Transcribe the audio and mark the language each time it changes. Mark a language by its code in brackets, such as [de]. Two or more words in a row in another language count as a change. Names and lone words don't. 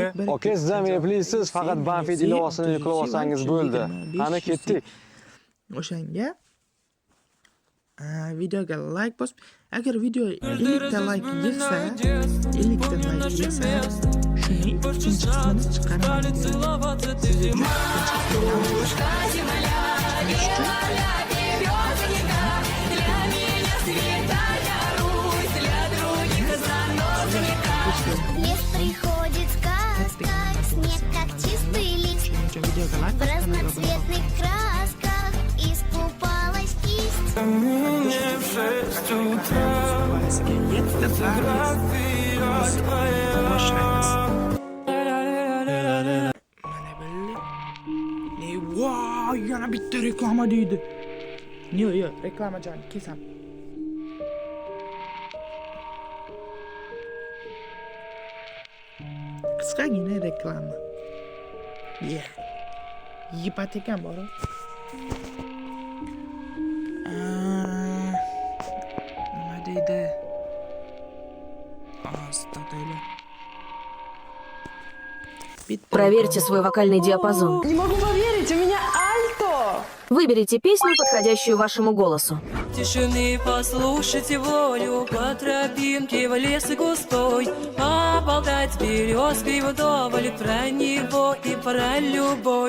[uz] Aka, siz ham eplisiz, faqat Banfit ilovasini yuklab olsangiz bo'ldi. Qani ketdik. O'shanga videoga like bosib, agar video 50 ta like yetsa, 50 ta like yetsa, shuning ikkinchi qismini chiqaraman. [ru] Лес приходит сказка, снег как чистый лист. В разноцветных красках искупалась кисть. [uz] Wow, yana bitta reklama deydi. Yo'q, reklama jon, kesam. Qisqagina reklama. Ipotekam bor. Nima deydi? [ru] Проверьте свой вокальный диапазон. Не могу поверить, у меня альто! Выберите песню, подходящую вашему голосу. Тишины послушайте волю по тропинке в лес густой, поболтать с березкой вдоволь про него и про любовь.